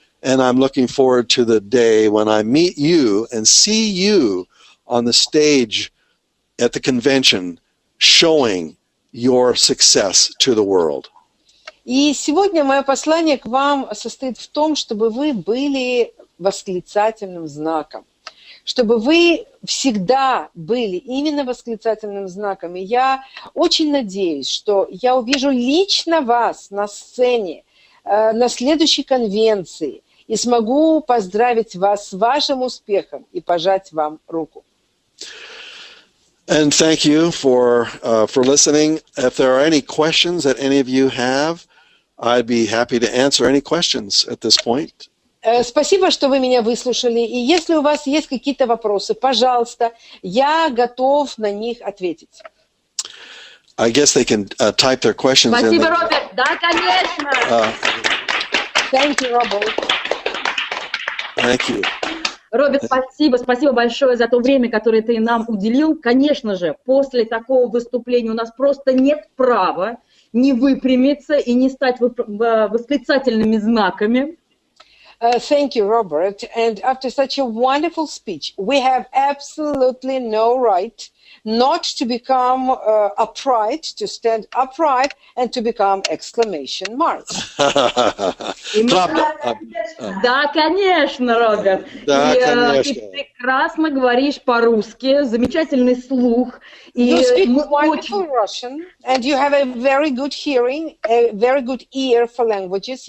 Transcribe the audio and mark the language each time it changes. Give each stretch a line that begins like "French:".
English: and I'm looking forward to the day when I meet you and see you on the stage at the convention showing your success to the world.
Russian: И сегодня мое послание к вам состоит в том, чтобы вы были восклицательным знаком, чтобы вы всегда были именно восклицательным знаком. И я очень надеюсь, что я увижу лично вас на сцене, на следующей конвенции и смогу поздравить вас с вашим успехом и пожать вам руку.
English: And thank you for listening. If there are any questions that any of you have, I'd be happy to answer any questions at this point.
Russian: Спасибо, что вы меня выслушали. И если у вас есть какие-то вопросы, пожалуйста, я готов на них ответить.
English: I guess they can type their questions.
Russian: Спасибо, Роберт. Да, конечно.
English: Thank you, Robert. Thank you.
Russian: Роберт, спасибо большое за то время, которое ты нам уделил. Конечно же, после такого выступления у нас просто нет права не выпрямиться и не стать восклицательными знаками.
English: Thank you, Robert. And after such a wonderful speech, we have absolutely no right not to become upright, to stand upright, and to become exclamation marks.
Russian: Да, конечно, Роберт. Да, конечно. Ты прекрасно говоришь по-русски, замечательный слух.
English: You speak wonderful Russian, and you have a very good hearing, a very good ear for languages.